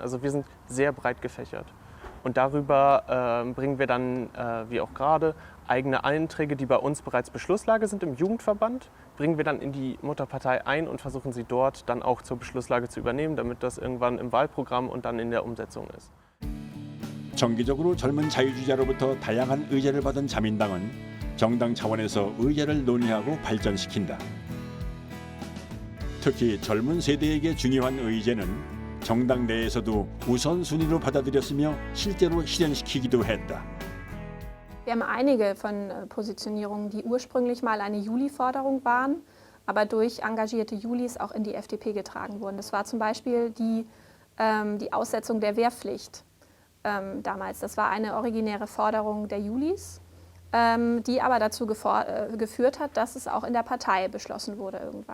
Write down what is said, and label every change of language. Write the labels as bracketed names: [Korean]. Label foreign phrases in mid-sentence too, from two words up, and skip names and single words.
[German] Also wir sind sehr breit gefächert. Und darüber bringen wir dann, wie auch gerade, eigene Einträge, die bei uns bereits Beschlusslage sind im Jugendverband, bringen wir dann in die Mutterpartei ein und versuchen sie dort dann auch zur Beschlusslage zu übernehmen, damit das irgendwann im Wahlprogramm und dann in der Umsetzung ist. [Korean] 정기적으로 젊은 자유주의자로부터 다양한 의제를 받은 자민당은 정당 차원에서 의제를 논의하고 발전시킨다. 특히 젊은 세대에게 중요한 의제는 정당 내에서도 우선순위로 받아들였으며 실제로 실현시키기도 했다. [German] Wir haben einige von Positionierungen, die ursprünglich mal eine Juli-Forderung waren, aber durch engagierte Julis auch in die FDP getragen wurden. Das war zum Beispiel die Aussetzung der Wehrpflicht damals. Das war eine originäre Forderung der Julis, die aber dazu geführt hat, dass es auch in der Partei beschlossen wurde irgendwann.